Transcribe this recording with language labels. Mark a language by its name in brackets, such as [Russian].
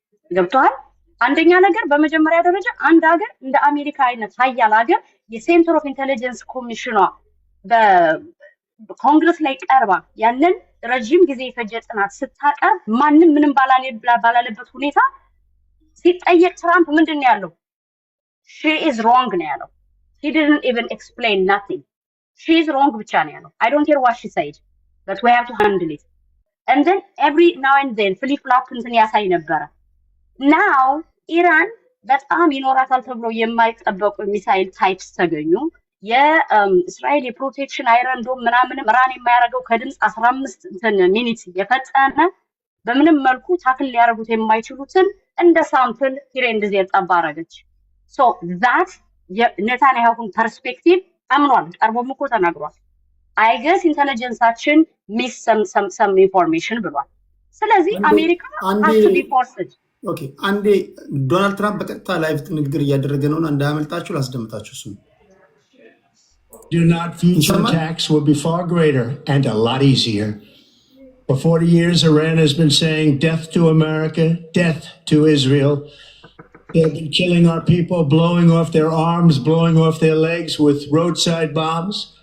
[Amharic] ገብቷል አንደኛ ነገር በመጀመሪያ ደረጃ አንድ ሀገር እንደ አሜሪካ አይነት ሀያል ሀገር የሴንተር ኦፍ ኢንተለጀንስ ኮሚሽኗ በኮንግረስ ላይ ቀርባ ያንን ረጅም ጊዜ የፈጀ ጥናት ስታቀርብ ማንም ምንም ባላለበት ሁኔታ ሲጠየቅ ትራምፕ ምንድን ነው ያለው? [English] she is wrong [Amharic] ነው ያለው። [English] he didn't even explain nothing. she is wrong [Amharic] ብቻ ነው ያለው። [English] I don't care what she said, but we have to handle it. And then every now and then flip flop [Amharic] እንትን ያሳይ ነበረ። now ኢራን በጣም ይኖራታል ተብሎ የማይጠበቁ ሚሳይል ታይፕስ ተገኙ። የእስራኤል የፕሮቴክሽን አይረን ዶም ምናምንም ራን የማያደርገው ከድምፅ 15 ሚኒት የፈጠነ በምንም መልኩ ታክል ሊያደርጉት የማይችሉትን እንደ ሳምፕል ሂሬንድ ዜር ጠባረገች። ሶ ዛት የኔታንያሁን ፐርስፔክቲቭ አምኗል፣ ቀርቦም እኮ ተናግሯል። አይ ገስ ኢንተለጀንሳችን ሚስ ሰም ኢንፎርሜሽን ብሏል። ስለዚህ አሜሪካ [English] has to be forced. [Amharic] ኦኬ አንዴ ዶናልድ ትራምፕ በቀጥታ ላይቭ ንግግር እያደረገ ነውና እንዳያመልጣችሁ ላስደምጣችሁ እሱ [English] Do not future attacks will be far greater and a lot easier. For 40 years, Iran has been saying death to America, death to Israel. They've been killing our people, blowing off their arms, blowing off their legs with roadside bombs.